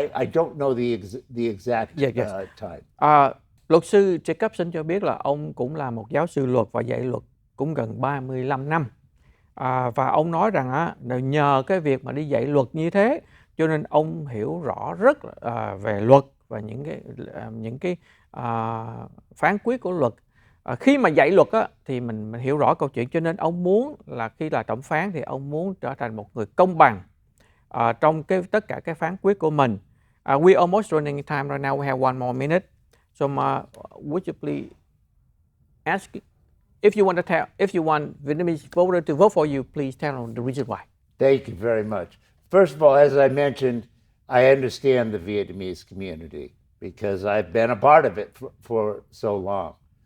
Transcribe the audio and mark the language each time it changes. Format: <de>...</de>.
<en>I don't know the exact time.</en> <vi>Luật sư Jacobson cho biết là ông cũng là một giáo sư luật và dạy luật cũng gần 35 năm. Và ông nói rằng nhờ cái việc mà đi dạy luật như thế, cho nên ông hiểu rõ rất về luật và những cái phán quyết của luật. Khi mà dạy luật thì mình hiểu rõ câu chuyện, cho nên ông muốn là khi là thẩm phán thì ông muốn trở thành một người công bằng trong tất cả cái phán quyết của mình.</vi> <en>We almost running time right now. We have one more minute. So would you please ask if you want Vietnamese voter to vote for you, please tell them the reason why. Thank you very much. First of all, as I mentioned, I understand the Vietnamese community because I've been a part of it for so long.</en>